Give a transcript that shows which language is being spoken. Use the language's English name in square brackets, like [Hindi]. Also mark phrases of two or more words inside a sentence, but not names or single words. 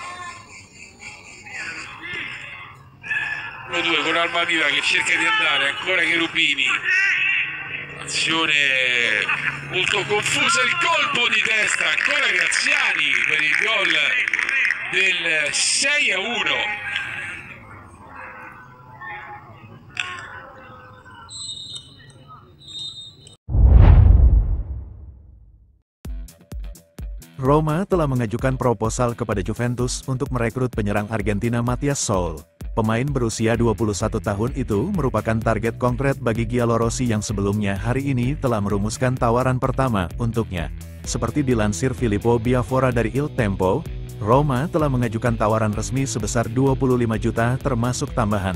[Italian] 1-2 con Almaviva che cerca di andare, ancora Cherubini, azione molto confusa, il colpo di testa, ancora Graziani per il gol del 6-1. [Indonesian] Roma telah mengajukan proposal kepada Juventus untuk merekrut penyerang Argentina Matías Soul. Pemain berusia 21 tahun itu merupakan target konkret bagi Giallorossi yang sebelumnya hari ini telah merumuskan tawaran pertama untuknya. Seperti dilansir Filippo Biafora dari Il Tempo, Roma telah mengajukan tawaran resmi sebesar 25 juta termasuk tambahan.